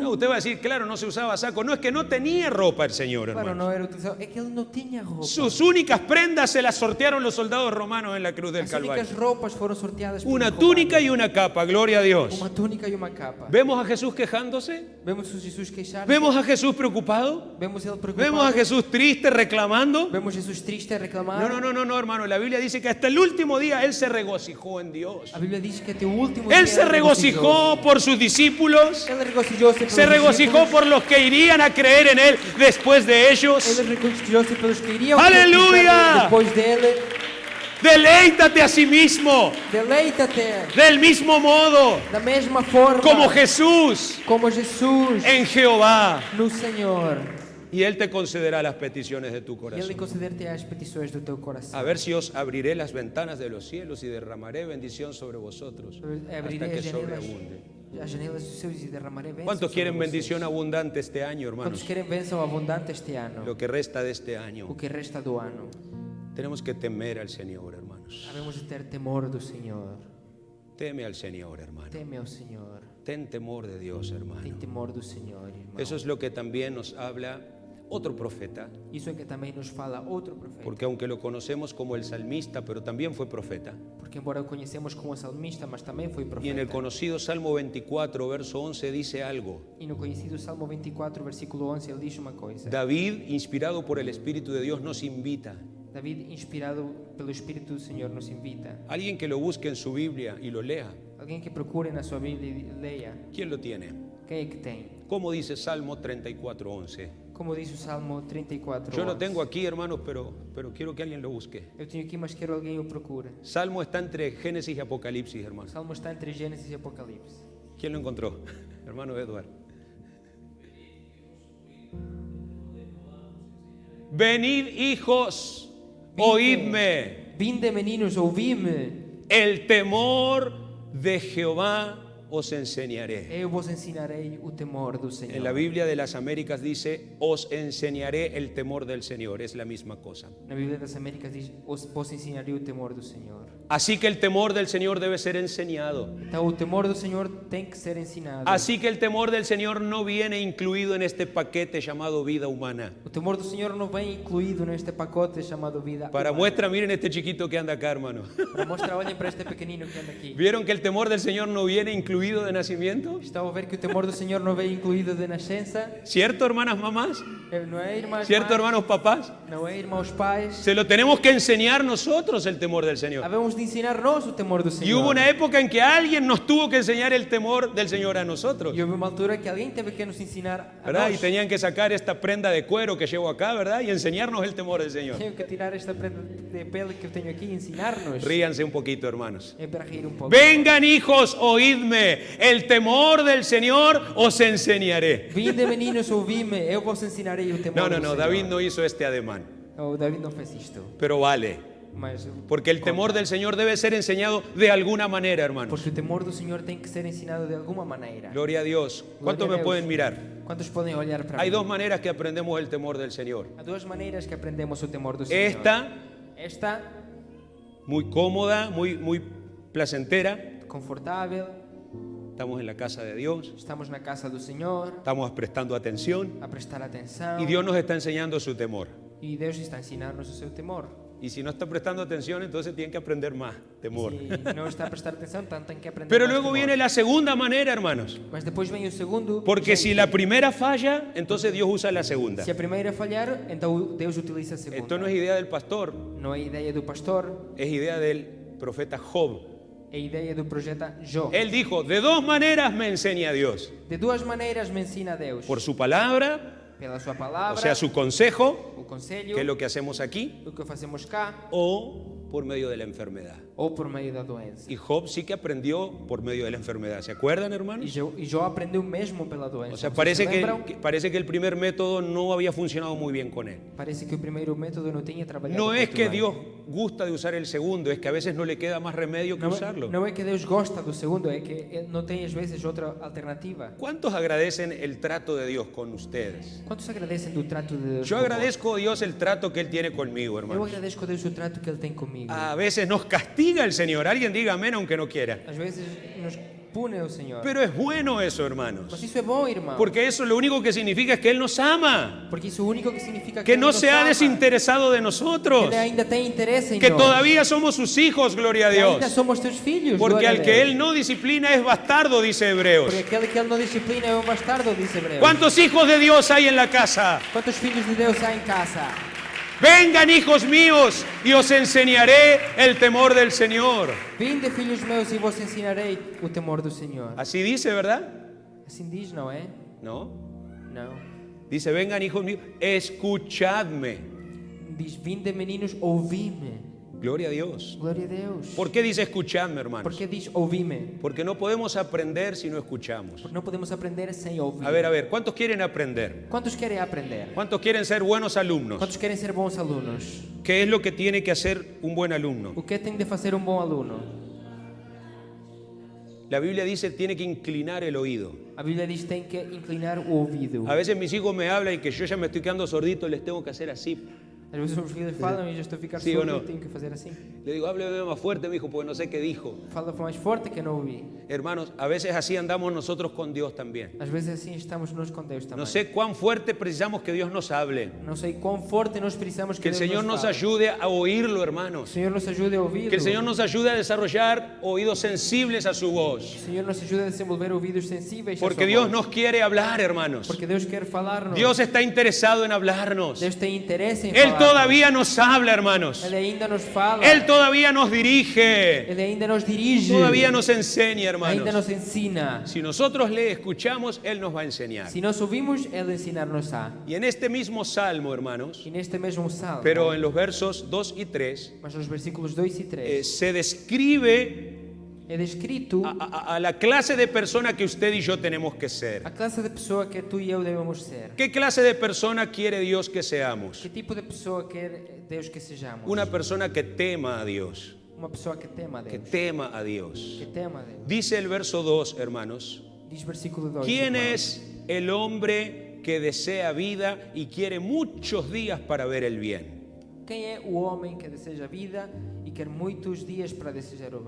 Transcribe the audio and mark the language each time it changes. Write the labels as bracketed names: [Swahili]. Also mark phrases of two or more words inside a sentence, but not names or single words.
[Spanish] No, usted va a decir, claro, no se usaba saco. No, es que no tenía ropa el Señor, Claro, hermano. [Portuguese] não era utilizado. É que ele não tinha roupa. [Spanish] Sus únicas prendas se las sortearon los soldados romanos en la cruz del [Portuguese] As [Spanish] Calvario. [Portuguese] únicas roupas foram sorteadas por [Spanish] Una [Portuguese] um [Spanish] túnica [Portuguese] romano. [Spanish] y una capa, gloria a Dios. [Portuguese] Uma túnica e uma capa. [Spanish] ¿Vemos a Jesús quejándose? [Portuguese] Vemos o Jesus queixar. [Spanish] ¿Vemos a Jesús preocupado? [Portuguese] Vemos ele preocupado. [Spanish] ¿Vemos a Jesús triste reclamando? [Portuguese] Vemos Jesus triste a reclamar. [Spanish] No, hermano. La Biblia dice que hasta el último día Él se regocijó en Dios. [Portuguese] A Bíblia diz que até o último [Spanish] Él [Portuguese] dia [Spanish] se [Portuguese] ele [Spanish] regocijó por sus discípulos. [Portuguese] Ele regocijou-se pelos [Spanish] Se regocijó [Portuguese] discípulos. [Spanish] por los que irían a creer en Él después de ellos. [Portuguese] Ele regocijou-se pelos que iriam [Spanish] ¡Aleluya! [Portuguese] depois dele. [Spanish] Deleítate a sí mismo [Portuguese] Deleita-te [Spanish] del mismo modo [Portuguese] da mesma forma [Spanish] como Jesús [Portuguese] como Jesus [Spanish] en Jehová. [Portuguese] no Senhor. [Spanish] Y Él te concederá las peticiones de tu [Portuguese] E Ele [Spanish] corazón. [Portuguese] conceder-te as petições do teu coração. [Spanish] A ver si os abriré las ventanas de los cielos y derramaré bendición sobre vosotros [Portuguese] Abriré [Spanish] hasta que [Portuguese] as janelas, [Spanish] sobreabunde. [Portuguese] as janelas dos céus e derramaré bênçãos [Spanish] ¿Cuántos [Portuguese] sobre [Spanish] quieren [Portuguese] vocês? [Spanish] bendición abundante este año, [Portuguese] Quantos [Spanish] hermanos? [Portuguese] querem bênção abundante este ano? [Spanish] Lo que resta de este [Portuguese] O [Spanish] año. [Portuguese] que resta do ano. [Spanish] Tenemos que temer al Señor, hermanos. [Portuguese] Havemos de ter temor do Senhor. [Spanish] Teme al Señor, hermano. [Portuguese] Teme ao Senhor. [Spanish] Ten temor de Dios, [Portuguese] Tem [Spanish] hermano. [Portuguese] temor do Senhor, irmão. [Spanish] Eso es lo que también nos habla otro profeta, [Portuguese] Isso é que também nos fala outro profeta. [Spanish] porque aunque lo conocemos como el salmista, pero también fue profeta. [Portuguese] Porque embora o conhecemos como salmista, mas também foi [Spanish] Y en el [Portuguese] profeta. [Spanish] conocido Salmo 24, verso 11, dice algo. [Portuguese] E no conhecido Salmo 24, versículo 11, ele diz uma coisa. [Spanish] David, inspirado por el Espíritu de Dios, nos invita. [Portuguese] David, inspirado pelo Espírito do Senhor, [Spanish] nos invita. Alguien que lo busque en su Biblia y lo lea. [Portuguese] Alguém que procure na sua Bíblia e leia. [Spanish] ¿Quién lo tiene? [Portuguese] Quem é que tem? [Spanish] ¿Cómo dice Salmo 34, 11? [Portuguese] Como diz o Salmo 34, [Spanish] Yo lo [Portuguese] 11. [Spanish] tengo aquí, hermanos, pero quiero que alguien lo busque. [Portuguese] Eu tenho aqui, mas quero alguém o procure. [Spanish] Salmo está entre Génesis y Apocalipsis, [Portuguese] O [Spanish] hermanos. [Portuguese] Salmo está entre Gênesis e Apocalipse. [Spanish] ¿Quién lo encontró? Hermano Edward. Venid, hijos, oídme. [Portuguese] Vinde, meninos, ouvi-me. [Spanish] El temor de Jehová os enseñaré. [Portuguese] Eu vos ensinarei o temor do Senhor. [Spanish] En la Biblia de las Américas dice, os enseñaré el temor del Señor. Es la misma cosa. [Portuguese] Na Bíblia das Américas diz, vos ensinarei o temor do Senhor. [Spanish] Así que el temor del Señor debe ser enseñado. [Portuguese] Então o temor do Senhor tem que ser ensinado. [Spanish] Así que el temor del Señor no viene incluido en este paquete llamado vida humana. [Portuguese] O temor do Senhor não vem incluído neste pacote chamado vida. [Spanish] Para [Portuguese] humana. [Spanish] muestra, miren este chiquito que anda acá, hermano. [Portuguese] Para mostrar, olhem para este pequenino que anda aqui. [Spanish] ¿Vieron que el temor del Señor no viene incluido de nacimiento? [Portuguese] Estão a ver que o temor do Senhor não vem incluído de nascença? [Spanish] ¿Cierto, hermanas mamás? [Portuguese] Não é, irmãs? [Spanish] ¿Cierto, [Portuguese] mães? [Spanish] hermanos papás? [Portuguese] Não é, irmãos pais? [Spanish] Se lo tenemos que enseñar nosotros el temor del Señor. [Portuguese] Havemos de ensinar nós o temor do [Spanish] Y [Portuguese] Senhor. [Spanish] hubo una época en que alguien nos tuvo que enseñar el temor del Señor a nosotros. [Portuguese] E houve uma altura que alguém teve que nos ensinar a [Spanish] ¿Verdad? Y [Portuguese] nós. [Spanish] tenían que sacar esta prenda de cuero que llevo acá, ¿verdad? Y enseñarnos el temor del Señor. [Portuguese] Tenho que tirar esta prenda de pele que eu tenho aqui e ensinar-nos. [Spanish] Ríanse un poquito, hermanos. [Portuguese] É para rir pouco. [Spanish] Vengan hijos, oídme, el temor del Señor os enseñaré. [Portuguese] Vinde meninos, ouvime, eu vos ensinarei o temor [Spanish] No, [Portuguese] do [Spanish] no, no, [Portuguese] Senhor. [Spanish] David no hizo este ademán, [Portuguese] O David não fez isto. [Spanish] pero vale. [Portuguese] Mas, [Spanish] Porque el temor del Señor debe ser enseñado de alguna manera, hermanos. [Portuguese] porque o temor do Senhor tem que ser ensinado de alguma maneira. [Spanish] Gloria a Dios. ¿Cuántos [Portuguese] Gloria a [Spanish] me [Portuguese] Deus. [Spanish] pueden mirar? [Portuguese] Quantos podem olhar para [Spanish] Hay [Portuguese] mim? [Spanish] dos maneras que aprendemos el temor del Señor. [Portuguese] Há duas maneiras que aprendemos o temor do Senhor. [Spanish] Esta, Muy cómoda, muy placentera. [Portuguese] confortável, [Spanish] Estamos en la casa de Dios, [Portuguese] estamos na casa do Senhor, [Spanish] estamos prestando atención [Portuguese] a prestar atenção. [Spanish] y Dios nos está enseñando su temor. [Portuguese] E Deus está a ensinar-nos o seu temor. [Spanish] Y si no está prestando atención, entonces tienen que aprender más temor. [Portuguese] Se não está a prestar atenção, então tem que aprender [Spanish] Pero [Portuguese] mais [Spanish] luego [Portuguese] temor. [Spanish] viene la segunda manera, hermanos. [Portuguese] Mas depois vem o segundo. [Spanish] Porque si [Portuguese] jeito. [Spanish] la primera falla, entonces Dios usa la segunda. [Portuguese] Se a primeira falhar, então Deus utiliza a segunda. [Spanish] Esto no es idea del pastor, [Portuguese] Não é ideia do pastor, [Spanish] es idea del profeta Job. [Portuguese] é ideia do profeta Jó. [Spanish] Él dijo, de dos maneras me enseña Dios. [Portuguese] De duas maneiras me ensina Deus. [Spanish] Por su palabra, [Portuguese] Pela sua [Spanish] o [Portuguese] palavra, [Spanish] sea, su consejo, [Portuguese] o conselho, [Spanish] que es lo que hacemos aquí, [Portuguese] o que fazemos cá, [Spanish] o por medio de la enfermedad. [Portuguese] ou por meio da doença. [Spanish] Y Job sí que aprendió por medio de la enfermedad. ¿Se acuerdan, [Portuguese] E [Spanish] hermanos? [Portuguese] Jó aprendeu mesmo pela doença. [Spanish] O sea, [Portuguese] Vocês se [Spanish] parece [Portuguese] lembram? [Spanish] parece que el primer método no había funcionado muy bien con él. [Portuguese] Parece que o primeiro método não tinha trabalhado [Spanish] No es [Portuguese] muito [Spanish] que [Portuguese] bem. [Spanish] Dios gusta de usar el segundo, es que a veces no le queda más remedio que usarlo. [Portuguese] Não é que Deus gosta do segundo, é que ele não tem às vezes outra alternativa. [Spanish] ¿Cuántos agradecen el trato de Dios con ustedes? [Portuguese] Quantos agradecem do trato de Deus? [Spanish] Yo [Portuguese] convosco? [Spanish] agradezco a Dios el trato que Él tiene conmigo, [Portuguese] Eu [Spanish] hermano. [Portuguese] agradeço a Deus o trato que Ele tem comigo. [Spanish] A veces nos castiga el Señor. Alguien diga amén aunque no quiera. [Portuguese] Às vezes nos pune o Senhor. [Spanish] Pero es bueno eso, [Portuguese] Mas [Spanish] hermanos. [Portuguese] isso é bom, irmão. [Spanish] Porque eso lo único que significa es que Él nos ama. [Portuguese] Porque isso o único que significa [Spanish] Que [Portuguese] Ele [Spanish] no [Portuguese] nos [Spanish] se ha [Portuguese] ama, [Spanish] desinteresado de [Portuguese] que [Spanish] nosotros. [Portuguese] Ele ainda tem interesse em [Spanish] Que [Portuguese] nós. [Spanish] todavía somos sus hijos, gloria a [Portuguese] Que ainda [Spanish] Dios. [Portuguese] somos teus filhos. [Spanish] Porque [Portuguese] glória a [Spanish] al que [Portuguese] Deus. [Spanish] Él no disciplina es bastardo, dice Hebreos. [Portuguese] Porque aquele que Ele não disciplina é um bastardo, diz Hebreus. [Spanish] ¿Cuántos hijos de Dios hay en la casa? [Portuguese] Quantos filhos de Deus há em casa? [Spanish] Vengan, hijos míos, y os enseñaré el temor del Señor. [Portuguese] Vinde, filhos meus, e vos ensinarei o temor do Senhor. [Spanish] Así dice, ¿verdad? [Portuguese] Assim diz, não é? [Spanish] No. [Portuguese] Não. [Spanish] Dice, vengan, hijos míos, escuchadme. [Portuguese] Diz, vinde, meninos, ouvi-me. [Spanish] Gloria a Dios. [Portuguese] Glória a Deus. [Spanish] ¿Por qué dice escuchadme, [Portuguese] Por [Spanish] hermanos? [Portuguese] que diz ouvi-me? [Spanish] Porque no podemos aprender si no escuchamos. [Portuguese] Porque não podemos aprender sem ouvir. [Spanish] A ver, ¿cuántos quieren aprender? [Portuguese] Quantos querem aprender? [Spanish] ¿Cuántos quieren ser buenos alumnos? [Portuguese] Quantos querem ser bons alunos? [Spanish] ¿Qué es lo que tiene que hacer un buen alumno? [Portuguese] O que tem de fazer um bom aluno? [Spanish] La Biblia dice tiene que inclinar el oído. [Portuguese] A Bíblia diz tem que inclinar o ouvido. [Spanish] A veces mis hijos me hablan y que yo ya me estoy quedando sordito, les tengo que hacer así. [Portuguese] Às vezes os filhos falam e eu já estou a ficar Sim ou surdo não? e tenho que fazer assim. [Spanish] Le digo, hábleme más fuerte, mi hijo, porque no sé qué dijo. [Portuguese] Fala mais forte que não ouvi. [Spanish] Hermanos, a veces así andamos nosotros con Dios también. [Portuguese] Às vezes assim estamos nós com Deus também. [Spanish] No sé cuán fuerte precisamos que Dios nos hable. [Portuguese] Não sei quão forte nós precisamos [Spanish] Que el [Portuguese] Deus [Spanish] Señor nos [Portuguese] fale. [Spanish] ayude a oírlo, [Portuguese] Que o [Spanish] hermanos. [Portuguese] Senhor nos ajude a ouvir. [Spanish] Que el Señor nos ayude a desarrollar oídos sensibles a su [Portuguese] O [Spanish] voz. [Portuguese] Senhor nos ajude a desenvolver ouvidos sensíveis. à [Spanish] Porque [Portuguese] sua [Spanish] Dios [Portuguese] voz. [Spanish] nos quiere hablar, hermanos. [Portuguese] Porque Deus quer falar-nos. [Spanish] Dios está interesado en hablarnos. [Portuguese] Deus tem interesse em [Spanish] Él [Portuguese] falar. [Spanish] todavía nos habla, hermanos. [Portuguese] Ele ainda nos fala. [Spanish] Él todavía nos dirige. [Portuguese] Ele ainda nos dirige. [Spanish] Todavía nos enseña, [Portuguese] Ainda [Spanish] hermanos. [Portuguese] nos ensina. [Spanish] Si nosotros le escuchamos, Él nos va a enseñar. [Portuguese] Se nós ouvimos, Ele ensinar-nos-á. [Spanish] Y en este mismo salmo, hermanos, [Portuguese] E neste mesmo salmo, [Spanish] pero en los versos 2 y 3, [Portuguese] mas nos versículos 2 e 3, [Spanish] se describe [Portuguese] é descrito [Spanish] a la clase de persona que usted y yo tenemos que ser. [Portuguese] a classe de pessoa que tu e eu devemos ser. [Spanish] ¿Qué clase de persona quiere Dios que seamos? [Portuguese] Que tipo de pessoa quer Deus que sejamos? [Spanish] Una persona que tema a Dios, [Portuguese] Uma pessoa que tema a [Spanish] que [Portuguese] Deus. [Spanish] tema a Dios. [Portuguese] Que tema a Deus. [Spanish] Dice el verso 2, hermanos, [Portuguese] Diz versículo 2. [Spanish] ¿quién [Portuguese] irmãos, [Spanish] es el hombre que desea vida y quiere muchos días para ver el bien? [Portuguese] Quem é o homem que deseja vida e quer muitos dias para desejar o bem?